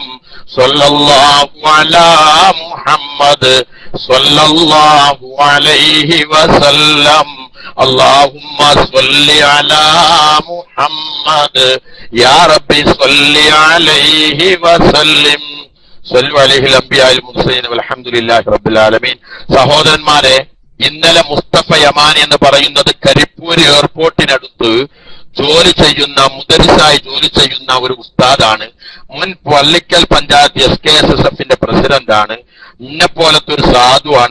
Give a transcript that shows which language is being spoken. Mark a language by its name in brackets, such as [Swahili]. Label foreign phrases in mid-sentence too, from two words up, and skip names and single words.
[Arabic] صلى الله على محمد صلى الله عليه وسلم. اللهم صل على محمد يا ربي صل عليه وسلم. صلوا عليه الأنبياء المرسلين والحمد لله رب العالمين. [Malayalam] സഹോദരന്മാരെ, ഇന്നലെ മുസ്തഫ യമാനി എന്ന് പറയുന്നത് കരിപ്പൂർ എയർപോർട്ടിനടുത്ത് ജോലി ചെയ്യുന്ന മുദരിസായി ജോലി ചെയ്യുന്ന ഒരു ഉസ്താദാണ്. മുൻ പള്ളിക്കൽ പഞ്ചായത്ത് SKSSFന്റെ പ്രസിഡന്റ് ആണ്. ഇന്നെ പോലത്തെ ഒരു സാധുവാണ്.